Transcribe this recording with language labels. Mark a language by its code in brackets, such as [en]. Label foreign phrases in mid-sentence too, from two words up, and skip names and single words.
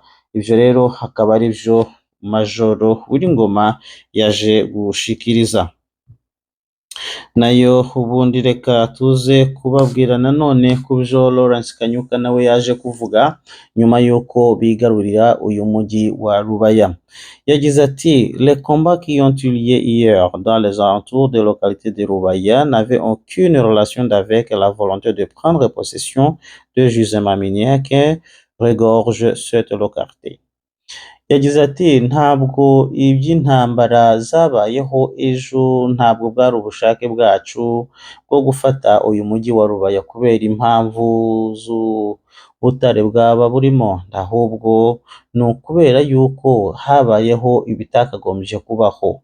[rw] Ibyo rero akaba ari byo Majoro Wiringoma yaje gushikiriza. Nayo ubundi reka tuze kubabwira nanone ku byo Lawrence Kanyuka nawe yaje kuvuga nyuma y'uko bigarurira uyu mujyi wa Rubaya. Yagize ati [fr] les combats qui ont eu lieu hier dans les alentours de localité de Rubaya n'avaient aucune relation avec la volonté de prendre possession de gisements miniers qui regorgent cette localité. [rw] Yagize ati ntabwo iby'intambara zabayeho ejo, ntabwo bwari ubushake bwacu bwo gufata uyu mujyi wa Rubaya kubera impamvu z'ubutare bwaba burimo, ahubwo ni ukubera yuko habayeho ibitakagombye kubaho.